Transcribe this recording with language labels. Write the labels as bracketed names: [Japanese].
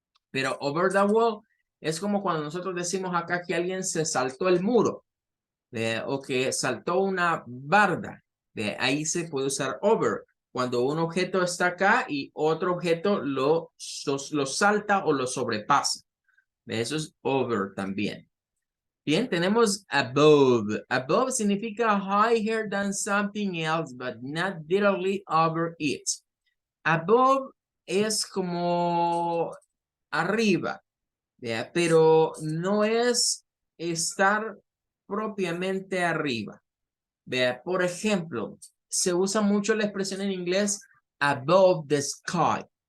[Spanish] Pero [English] over the wall [Spanish] es como cuando nosotros decimos acá que alguien se saltó el muro, o que saltó una barda. Ahí se puede usar over. Cuando un objeto está acá y otro objeto lo salta o lo sobrepasa. Eso es over también. Bien, tenemos above. [English] Above significa higher than something else, but not directly over it. [Spanish] Above es como arriba, pero no es estar propiamente arriba. Por ejemplo, se usa mucho la expresión en inglés [English] above the sky.